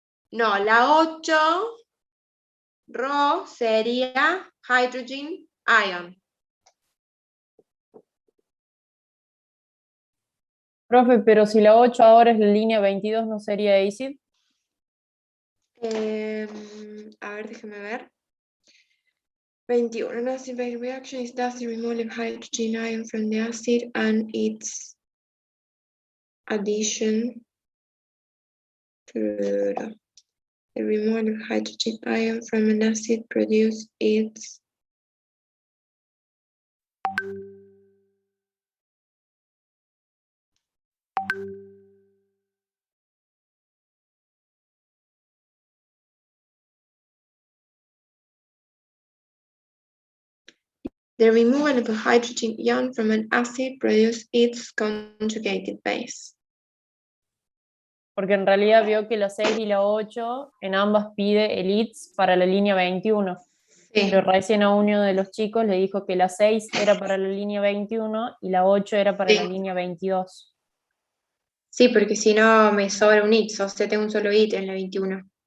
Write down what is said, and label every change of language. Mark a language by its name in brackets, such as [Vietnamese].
[Spanish] No, la 8, Rho, sería hydrogen ion. Profe, pero si la 8 ahora es la línea 22, ¿no sería acid? A ver, déjame ver. [English] 21. An acid-base reaction is thus the removal of hydrogen ion from the acid and its addition to the removal of hydrogen ion from an acid produce its the removal of a hydrogen ion from an acid produce its conjugated base. [Spanish] Porque en realidad veo que la 6 y la 8 en ambas pide el its para la línea 21. Pero recién a uno de los chicos le dijo que la 6 era para la línea 21 y la 8 era para la línea 22. Sí, porque si no me sobra un it, o sea, tengo un solo it en la 21.